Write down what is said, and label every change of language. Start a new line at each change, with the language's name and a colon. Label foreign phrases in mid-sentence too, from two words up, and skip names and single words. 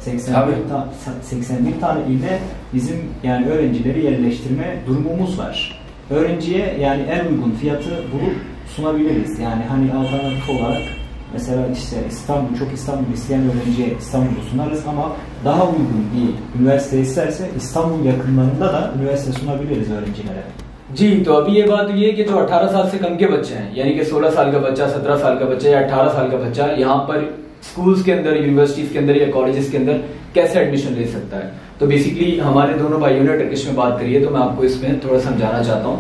Turkish: 81 tane ilde bizim yani öğrencileri yerleştirme durumumuz var. Öğrenciye yani en uygun fiyatı bulup sunabiliriz. Yani hani alternatif olarak mesela işte İstanbul isteyen öğrenciye İstanbul'u sunarız ama daha uygun bir üniversite isterse İstanbul yakınlarında da üniversite sunabiliriz öğrencilere.
Hindi: जी तो अभी ये बात ये है कि जो 18 साल से कम के बच्चे हैं यानी कि 16 साल का बच्चा 17 साल का बच्चा या 18 साल का बच्चा यहाँ पर स्कूल्स के अंदर यूनिवर्सिटीज के अंदर या कॉलेजेस के अंदर कैसे एडमिशन ले सकता है। तो बेसिकली हमारे दोनों भाइयों ने टर्किश में बात करी है तो मैं आपको इसमें थोड़ा समझाना चाहता हूँ।